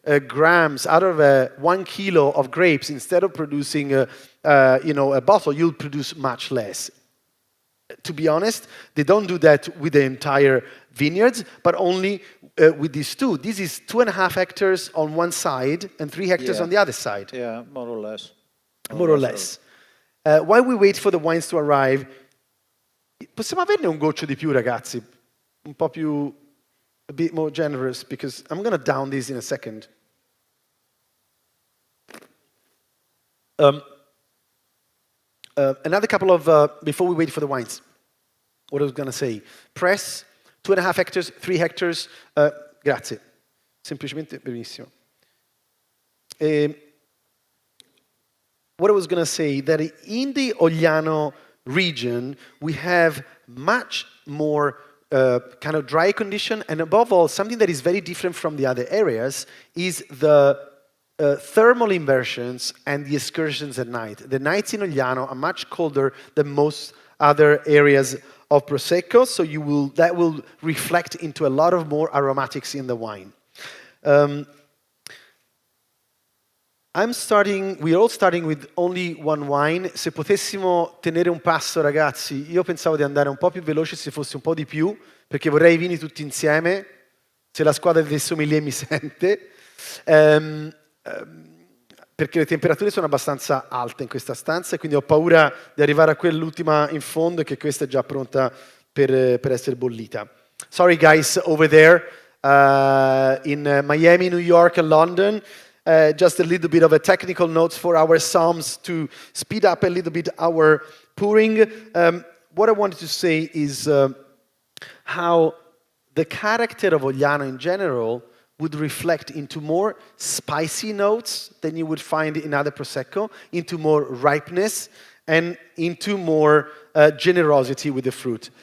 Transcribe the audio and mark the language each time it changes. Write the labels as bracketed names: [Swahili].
[English] grams out of 1 kilo of grapes, instead of producing a bottle, you'll produce much less. To be honest, they don't do that with the entire vineyards, but only with these two. This is 2.5 hectares on one side and 3 hectares on the other side. Yeah, more or less. More or less. While we wait for the wines to arrive, [Italian] possiamo averne un goccio di più, ragazzi? Un po' più, [English] a bit more generous, because I'm going to down these in a second. Another couple of, before we wait for the wines, what I was going to say. Press, 2.5 hectares, 3 hectares, [Italian] grazie. Semplicemente benissimo. [English] What I was going to say, that in the Ogliano region, we have much more kind of dry condition, and above all, something that is very different from the other areas is the thermal inversions and the excursions at night. The nights in Ogliano are much colder than most other areas of Prosecco, so that will reflect into a lot of more aromatics in the wine. We're all starting with only one wine. [Italian] Se potessimo tenere un passo, ragazzi, io pensavo di andare un po' più veloce se fosse un po' di più, perché vorrei i vini tutti insieme, se la squadra dei sommelier mi sente, perché le temperature sono abbastanza alte in questa stanza, e quindi ho paura di arrivare a quell'ultima in fondo e che questa è già pronta per essere bollita. [English] Sorry guys over there in Miami, New York and London. Just a little bit of a technical notes for our psalms to speed up a little bit our pouring. What I wanted to say is how the character of Ogliano in general would reflect into more spicy notes than you would find in other Prosecco, into more ripeness, and into more generosity with the fruit.